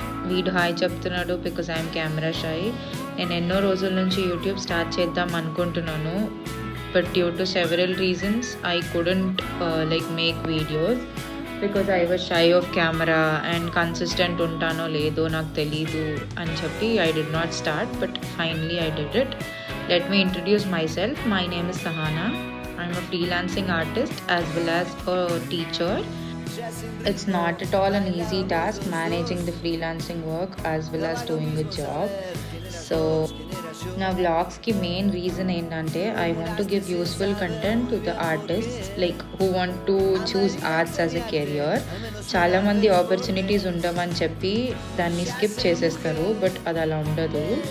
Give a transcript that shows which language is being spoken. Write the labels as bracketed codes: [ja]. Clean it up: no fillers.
[te] వీడు హాయ్ చెప్తున్నాడు [en] Because I'm camera shy. [te] నేను ఎన్నో రోజుల నుంచి యూట్యూబ్ స్టార్ట్ చేద్దాం అనుకుంటున్నాను. [en] but due to several reasons I couldn't make videos because I was shy of camera and consistent [te] ఉంటానో లేదో నాకు తెలీదు అని చెప్పి [en] I did not start. But finally I did it. Let me introduce myself. My name is Sahana. I'm a freelancing artist as well as a teacher. It's not at all an easy task managing the freelancing work as well as doing a job. So [te] నా వ్లాగ్స్కి main reason ఏంటంటే [en] I want to give useful content to the artist who want to choose arts as a career. [te] చాలామంది opportunities ఉండమని చెప్పి దాన్ని skip చేసేస్తారు, but అది అలా ఉండదు.